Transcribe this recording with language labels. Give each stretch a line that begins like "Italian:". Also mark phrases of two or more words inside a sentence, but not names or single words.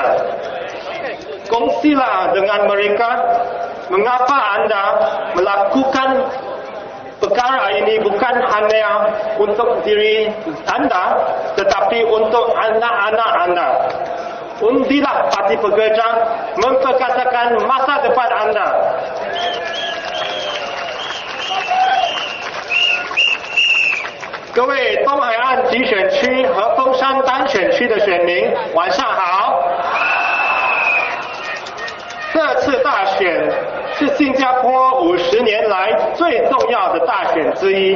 Malay: Kongsilah dengan mereka mengapa anda melakukan perkara ini bukan hanya untuk diri anda, tetapi untuk anak-anak anda. Undilah Parti Pekerja memperkatakan masa depan anda.
Chinese: 各位东海岸集选区和凤山单选区的选民，晚上好。这次大选是新加坡50年来最重要的大选之一。